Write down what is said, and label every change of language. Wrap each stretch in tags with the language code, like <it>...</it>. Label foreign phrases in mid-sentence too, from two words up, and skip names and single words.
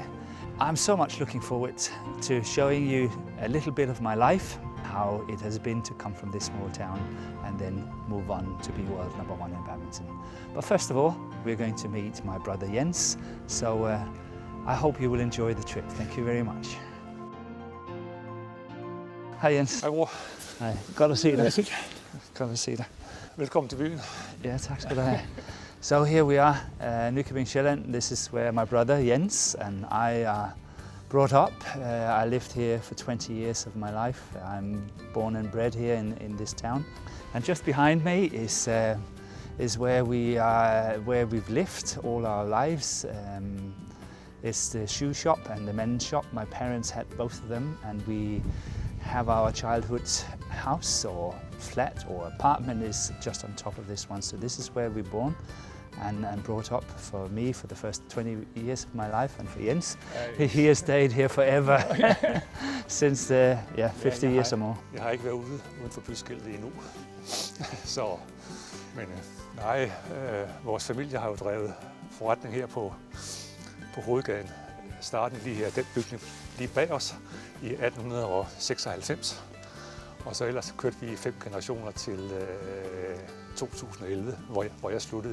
<en>I'm so much looking forward to showing you a little bit of my life, how it has been to come from this small town and then move on to be world #1 in badminton. But first of all, we're going to meet my brother Jens, so I hope you will enjoy the trip. Thank you very much.</en> <da>Hej Jens. Hej bror. Hej. Godt at se dig. Ja, Godt at se dig. velkommen til byen. Ja, tak skal du have.</da> <en>So here we are, Nykøbing, Sjælland. This is where my brother Jens and I are brought up. I lived here for 20 years of my life. I'm born and bred here in this town. And just behind me is where we've lived all our lives. It's the shoe shop and the men's shop. My parents had both of them, and we have our childhood house or flat or apartment is just on top of this one. So this is where we're born and brought up. For me, for the first 20 years of my life, and for Jens, he has stayed here forever since 50 years or more.</en> <da>Jeg har ikke været uden for byskiltet endnu. Så, men nej, vores familie har jo drevet forretning her på hovedgaden. Starten lige her, den bygning lige bag os i 1896. Og så ellers kørte vi 5 generationer til 2011, hvor jeg sluttede.</da>